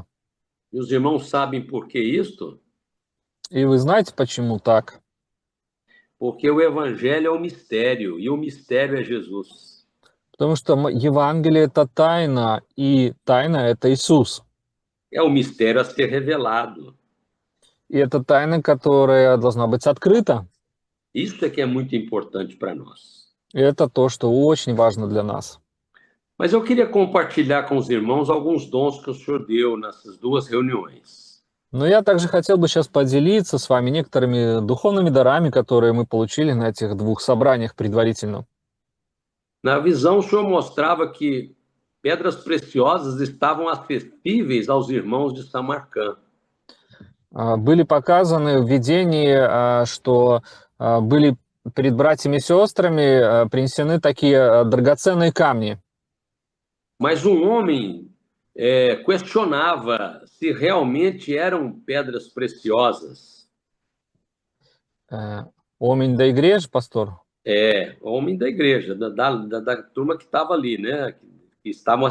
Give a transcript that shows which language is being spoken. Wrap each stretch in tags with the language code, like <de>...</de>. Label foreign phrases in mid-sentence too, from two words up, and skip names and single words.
<pt>E os irmãos sabem por que isto?</pt> <ru>И вы знаете, почему так?</ru> <pt>Porque o Evangelho é o mistério, e o mistério é Jesus.</pt> <ru>Потому что Евангелие – это тайна, и тайна – это Иисус.</ru> <pt>É o mistério a ser revelado.</pt> <ru>И это тайна, которая должна быть открыта.</ru> <pt>Isso é que é muito importante para nós.</pt> <ru>И это то, что очень важно для нас.</ru> <pt>Mas eu queria compartilhar com os irmãos alguns dons que o Senhor deu nessas duas reuniões.</pt> <ru>Но я также хотел бы сейчас поделиться с вами некоторыми духовными дарами, которые мы получили на этих двух собраниях предварительно.</ru> <pt>Na visão, o Senhor mostrava que pedras preciosas estavam acessíveis aos irmãos de Samarcã.</pt> <ru>Были показаны в видении, что были перед братьями и сестрами принесены такие драгоценные камни.</ru> <pt>Mas um homem questionava se realmente eram pedras preciosas. Homem da igreja, pastor? Homem da igreja, da turma que estava ali, né?</pt>